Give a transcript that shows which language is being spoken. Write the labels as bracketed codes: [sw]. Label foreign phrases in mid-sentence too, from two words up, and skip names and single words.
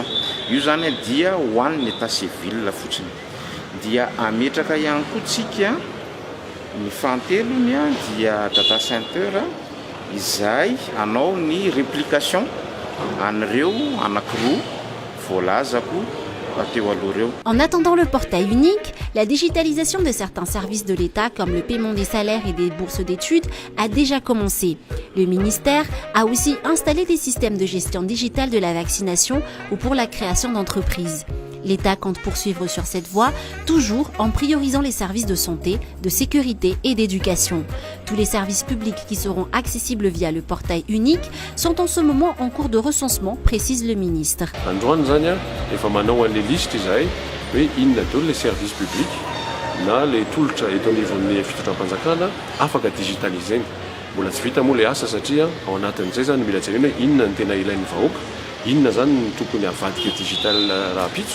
[mg] Io zany dia ho an'ny état civil fotsiny. Dia ametraka ihany koa tsika ny fahatelony dia data center izay anao ny réplication an'ireo anankiroa voalazako teo aloha reo. [fr] En attendant le portail unique, la digitalisation de certains services de l'État comme le paiement des salaires et des bourses d'études a déjà commencé. Le ministère a aussi installé des systèmes de gestion digitale de la vaccination ou pour la création d'entreprises. L'État compte poursuivre sur cette voie, toujours en priorisant les services de santé, de sécurité et d'éducation. Tous les services publics qui seront accessibles via le portail unique sont en ce moment en cours de recensement, précise le ministre. [mg] Androany zany efa manao an' [fr] le liste [mg] izay hoe inona daholo [fr] le service public [mg] na le tolotra eto anivon'ny fitondram-panjakana afaka digitaliser. Mbola tsy vita moa le asa satria ao anatin'izay zany mila jerena hoe inona ny tena ilain'ny vahoaka, inona zany ny tokony avadika digital rapitso.